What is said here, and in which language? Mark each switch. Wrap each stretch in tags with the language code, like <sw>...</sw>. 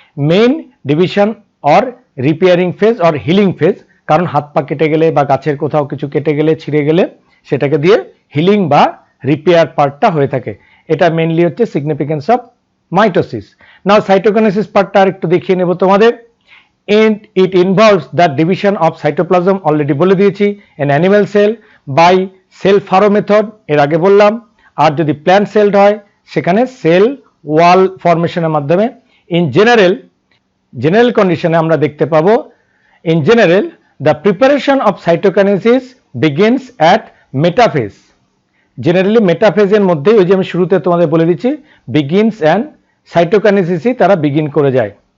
<bn>Main division or repairing phase or healing phase, কারণ হাত পা কেটে গেলে বা গাছের কোথাও কিছু কেটে গেলে ছিঁড়ে গেলে সেটাকে দিয়ে হিলিং বা রিপেয়ার পার্টটা হয়ে থাকে। এটা মেইনলি হচ্ছে significance of mitosis. Now cytokinesis পার্টটা আর একটু দেখিয়ে নেব তোমাদের।</bn> <en>and it involves the division of cytoplasm,</en> <bn>already বলে দিয়েছি,</bn> <en>an animal cell by cell furrow method,</en> <bn>এর আগে বললাম। আর যদি প্ল্যান্ট সেলড হয় সেখানে সেল ওয়াল ফরমেশনের মাধ্যমে।</bn> <en>in general কন্ডিশনে</en> <bn>আমরা দেখতে পাবো,</bn> <en>In general the preparation of cytokinesis begins at metaphase.</en> <bn>Generally মেটাফেজের মধ্যে, ওই যে আমি শুরুতে তোমাদের বলে দিচ্ছি, বিগিনস অ্যান্ড সাইটোকাইনেসিসই তারা বিগিন করে যায়।</bn>